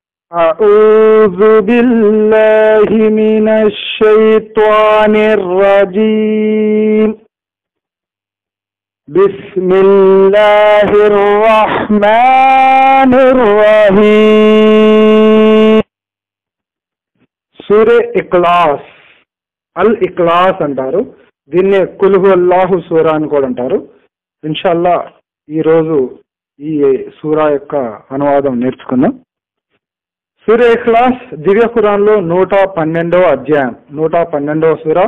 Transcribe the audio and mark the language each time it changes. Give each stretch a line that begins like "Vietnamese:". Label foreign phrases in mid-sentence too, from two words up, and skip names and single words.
Arabic: أعوذ بالله من الشيطان الرجيم بسم الله الرحمن الرحيم
Telugu: సూరే ఇఖ్లాస్ అల్ ఇఖ్లాస్ అంటారు. దీన్నే
Arabic: قل هو الله
Telugu: సూరా అని కూడా అంటారు. ఇన్షాల్లా ఈరోజు ఈ సూరా యొక్క అనువాదం నేర్చుకుందాం. సూరే ఇఖ్లాస్ దివ్య ఖురాన్లో 112వ అధ్యాయం, 112వ సూరా.